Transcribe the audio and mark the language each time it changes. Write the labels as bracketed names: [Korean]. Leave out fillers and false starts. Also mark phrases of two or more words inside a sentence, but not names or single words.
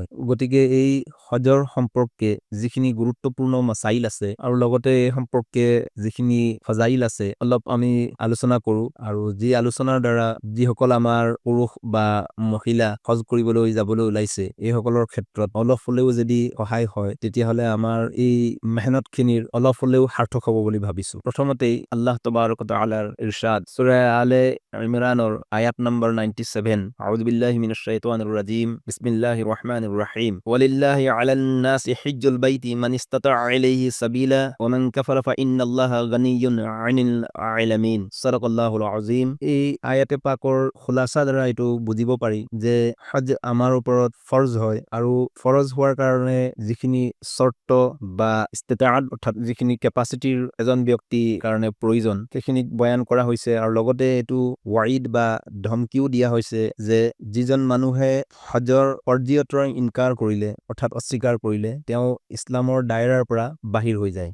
[Assamese] গতিকে এই হজৰ সম্পৰ্কে যিখিনি গুৰুত্বপূৰ্ণ মাসাইল আছে আৰু লগতে এই সম্পৰ্কে যিখিনি ফজাইল আছে অলপ আমি আলোচনা কৰো, আৰু যি আলোচনাৰ দ্বাৰা যিসকল আমাৰ পুৰুষ বা মহিলা হজ কৰিবলৈ যাবলৈ ওলাইছে এইসকলৰ ক্ষেত্ৰত অলপ হলেও যদি সহায় হয় তেতিয়াহলে আমাৰ এই মেহনতখিনিৰ অলপ হলেও সাৰ্থক হ'ব বুলি ভাবিছো। প্ৰথমতেই আল্লাহ তবাৰক তাআলাৰ ইৰশাদ সূৰা আলে ইমৰানৰ আয়াত নম্বৰ 97, [Arabic] أعوذ بالله من الشيطان الرجيم بسم الله الرحمن الرحيم ولله على الناس حج البيت من استطاع إليه سبيلا ومن كفر فإن الله غني عن العالمين. صدق الله العظيم. [Assamese] এই আয়াতে পাকৰ খুলাসা দ্বাৰা এইটো বুজিব পাৰি যে হজ আমাৰ ওপৰত ফৰজ হয়, আৰু ফৰজ হোৱাৰ কাৰণে যিখিনি চৰ্ত বা ইস্তিতাআত অৰ্থাৎ যিখিনি কেপাচিটিৰ এজন ব্যক্তিৰ কাৰণে প্ৰয়োজন সেইখিনিক বয়ান কৰা হৈছে, আৰু লগতে এইটো ৱাইড বা ধমকিও দিয়া হৈছে যে যিজন মানুহে হজৰ ফৰ্জিয়তৰ ইনকাৰ কৰিলে অৰ্থাৎ অস্বীকাৰ কৰিলে তেওঁ ইছলামৰ দায়ৰাৰ পৰা বাহিৰ হৈ যায়।